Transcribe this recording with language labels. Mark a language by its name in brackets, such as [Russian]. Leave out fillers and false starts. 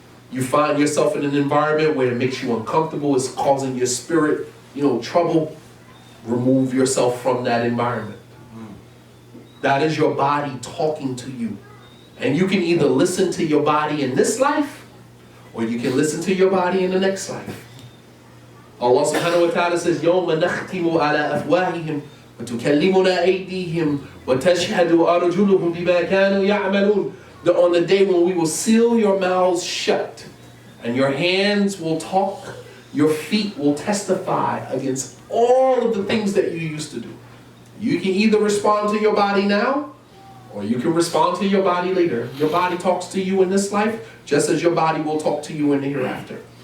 [English] you find yourself in an environment where it makes you uncomfortable, it's causing your spirit, trouble, remove yourself from that environment. That is your body talking to you. And you can either listen to your body in this life, or you can listen to your body in the next life. [Arabic] Allah subhanahu wa ta'ala says, يَوْمَ نَخْتِمُ عَلَىٰ أَفْوَاهِهِمْ وَتُكَلِّمُنَا أَيْدِيهِمْ وَتَشْهَدُ أَرْجُلُهُمْ بِمَا كَانُوا يَعْمَلُونَ. [English] On the day when we will seal your mouths shut, and your hands will talk, your feet will testify against all of the things that you used to do. You can either respond to your body now, or you can respond to your body later. Your body talks to you in this life, just as your body will talk to you in the hereafter.